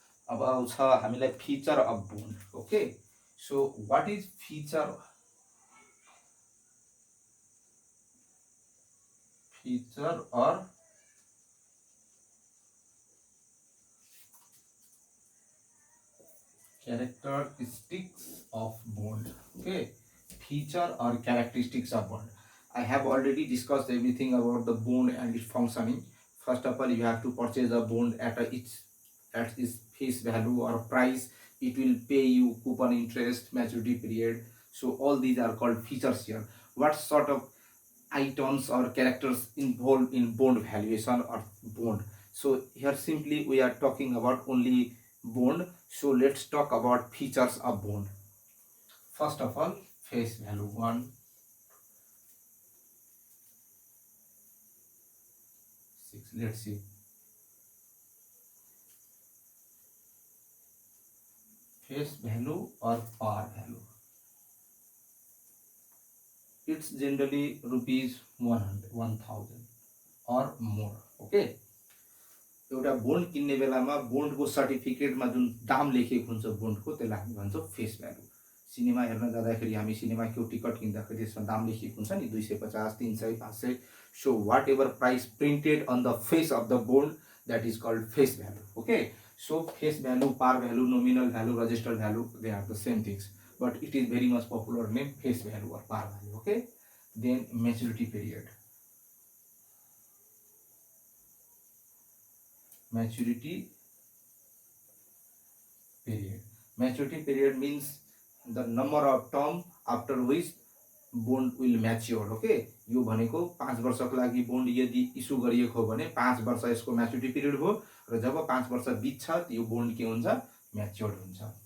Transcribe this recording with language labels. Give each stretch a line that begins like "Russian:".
Nepali: अब आउँछ हामीलाई
English: Feature of bond. Okay, so what is feature or characteristics of bond. Okay, feature or characteristics of bond. I have already discussed everything about the bond and its functioning. First of all, you have to purchase a bond at its face value or price. It will pay you coupon interest, maturity period. So all these are called features here. What sort of items or characters involved in bond valuation or bond? So here simply we are talking about only bond. So let's talk about features of bond. First of all, face value 1, 6. Let's see. Face value or par value. It's generally rupees 100, 1000 or more. Okay.
Nepali: एउटा bond किन्ने बेलामा बोन्डको सर्टिफिकेटमा जुन दाम लेखेको हुन्छ बोन्डको त्यसलाई हामी भन्छौँ फेस भ्यालु। सिनेमा हेर्न जाँदाखेरि हामी सिनेमा को टिकट किन्दाखेरि त्यसमा दाम लेखेको हुन्छ नि 250, 300, 500.
English: So whatever price printed on the face of the bond that is called face value. Okay, so face value, par value, nominal value, registered value, they are the same things, but it is very much popular name face value or par value. Okay, then maturity period. Maturity period means the number of term after which bond will mature.
Nepali: Okay, यो भनेको 5 वर्षको लागि bond यदि issue गरिएको हो भने 5 वर्ष यसको म्याच्युरिटी पिरियड हो र जब 5 वर्ष बित्छ यो बोन्ड के हुन्छ, म्याच्योर्ड हुन्छ.